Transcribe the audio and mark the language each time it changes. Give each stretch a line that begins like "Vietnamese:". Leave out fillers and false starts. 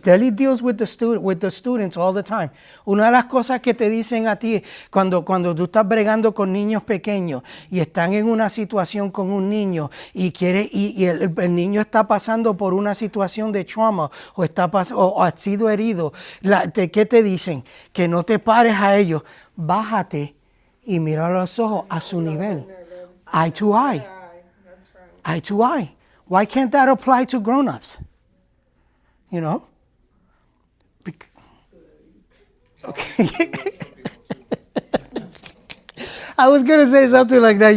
English: Deli deals with the students all the time.
Spanish: Una de las cosas que te dicen a ti cuando tú estás bregando con niños pequeños y están en una situación con un niño y el niño está pasando por una situación de trauma o ha sido herido, ¿qué te dicen? Que no te pares a ellos, bájate y mira a los ojos a su nivel.
English: Eye to eye. That's right. Eye to eye. Why can't that apply to grown-ups? You know? Okay. I was going to say something like that.